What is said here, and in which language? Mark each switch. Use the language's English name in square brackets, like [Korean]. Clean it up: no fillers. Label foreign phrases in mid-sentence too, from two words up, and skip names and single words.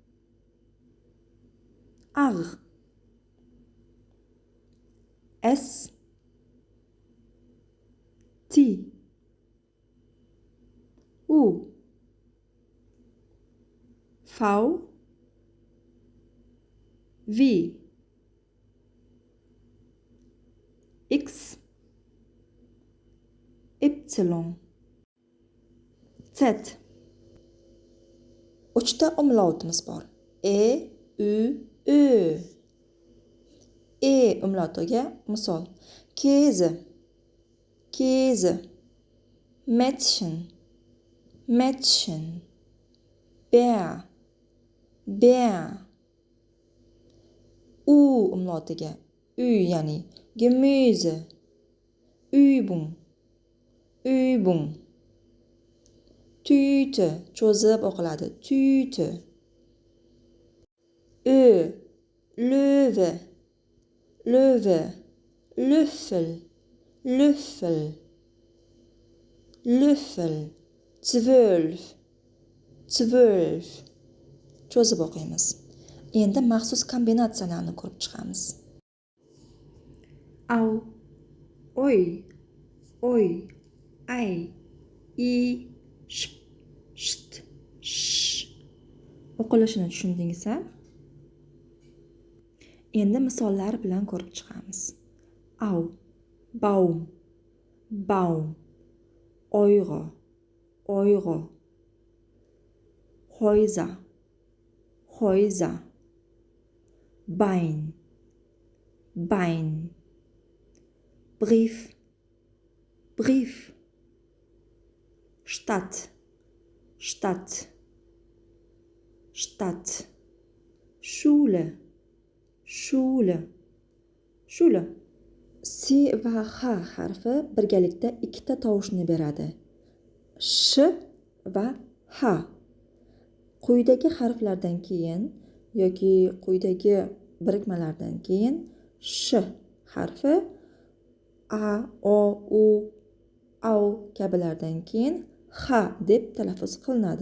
[German] R, S, T, U, V, V, X, Y, Z. [Uzbek] 3 umlautimiz bor. E, Ü, Ö. E umlautoga misol. [German] Käse, Käse. Mädchen, Mädchen. Bär, Bär. [Uzbek] U umlautoga Ü yani Gemüse. [German] Übung, Übung. [Uzbek] Tüte cho'zib o'qiladi. [German] Tüte. Ö, Löwe, Löwe. Löffel, Löffel. Löffel. 12, 12. [Uzbek] Cho'zib o'qiymiz. Endi maxsus kombinatsiyalarni ko'rib chiqamiz. Au, oy, oy, ay, i, shp, sht, sh. O'qilishini tushundingizmi? Endi misollar bilan ko'rib chiqamiz. [German] Au, baum, baum. Euro, Euro. Häuser, Häuser. Bein, Bein. Brief, Brief. Stadt, Stadt, Stadt. Schule, Schule, Schule. [Uzbek] S va H harfi birgalikda ikkita tovushni beradi. Sh va H. Quyidagi harflardan keyin yoki quyidagi birikmalardan keyin sh harfi a, o, u, au kabilardan keyin h deb talaffuz qilinadi.